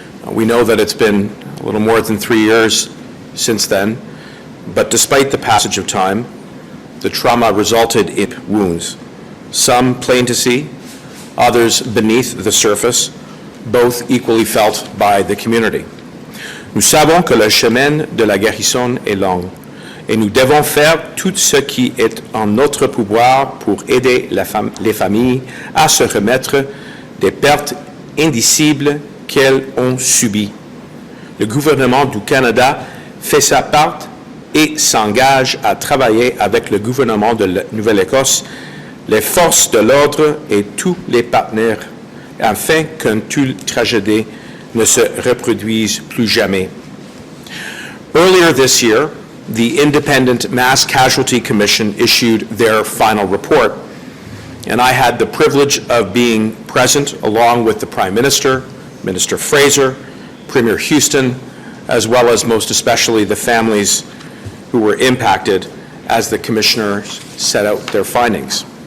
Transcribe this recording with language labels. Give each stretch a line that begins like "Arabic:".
English: We know that it's been a little more than 3 years since then, but despite the passage of time, the trauma resulted in wounds, some plain to see, others beneath the surface, both equally felt by the community.
French: Nous savons que le chemin de la guérison est long et nous devons faire tout ce qui est en notre pouvoir pour aider les familles à se remettre des pertes indicibles qu'elles ont subies. Le gouvernement du Canada fait sa part et s'engage à travailler avec le gouvernement de la Nouvelle-Écosse, les forces de l'ordre et tous les partenaires afin qu'une telle tragédie ne se reproduise plus jamais.
English: Earlier this year, the Independent Mass Casualty Commission issued their final report, and I had the privilege of being present along with the Prime Minister, Minister Fraser, Premier Houston, as well as most especially the families who were impacted as the commissioners set out their findings.